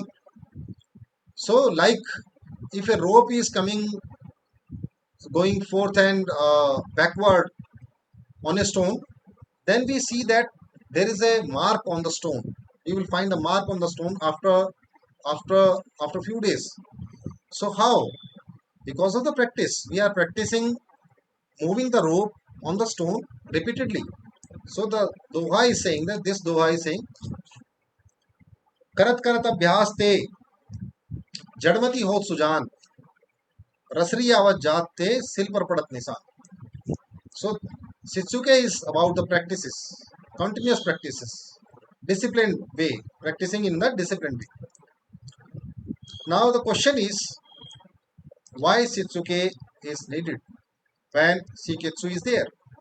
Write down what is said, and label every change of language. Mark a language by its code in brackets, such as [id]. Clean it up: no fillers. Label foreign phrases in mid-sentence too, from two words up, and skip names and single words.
[en] So like if a rope is coming, going forth and backward on a stone, then we see that there is a mark on the stone. You will find a mark on the stone after after few days. So how? Because of the practice, we are practicing moving the rope on the stone repeatedly. So the doha is saying that this doha is saying [hi] करत करत अभ्यास ते जड़मती होत सुजान, रसरी आवत जात ते सिल पर पड़त निशान. [en] So Shitsuke is about the practices, continuous practices, disciplined way, practicing in the disciplined way. Now the question is, why Shitsuke is needed when Seiketsu is there?